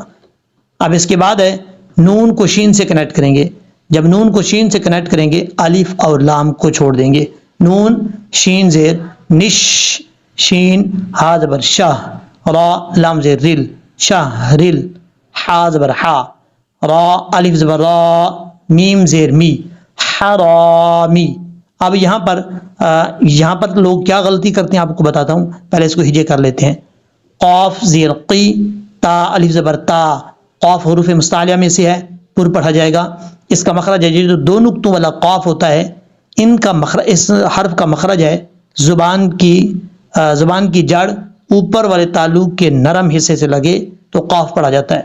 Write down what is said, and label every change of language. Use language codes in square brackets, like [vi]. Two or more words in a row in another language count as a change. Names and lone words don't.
[ur] اب اس کے بعد ہے نون کو شین سے کنیکٹ کریں گے۔ جب نون کو شین سے کنیکٹ کریں گے الف اور لام کو چھوڑ دیں گے۔ نون شین زیر نش، شین ہا زبر شاہ، را لام زیر رل شاہ رل، حا زبر حا، را الف زبر را، میم زیر می حرامی۔ اب یہاں پر لوگ کیا غلطی کرتے ہیں آپ کو بتاتا ہوں، پہلے اس کو ہجے کر لیتے ہیں۔ قاف زیر قی، تا الف زبر تا، قاف حروف مستعلیہ میں سے ہے، پر پڑھا جائے گا۔ اس کا مخرج ہے جو دو نقطوں والا قاف ہوتا ہے، ان کا مخرج، اس حرف کا مخرج ہے زبان کی جڑ اوپر والے تعلق کے نرم حصے سے لگے تو قاف پڑھا جاتا ہے۔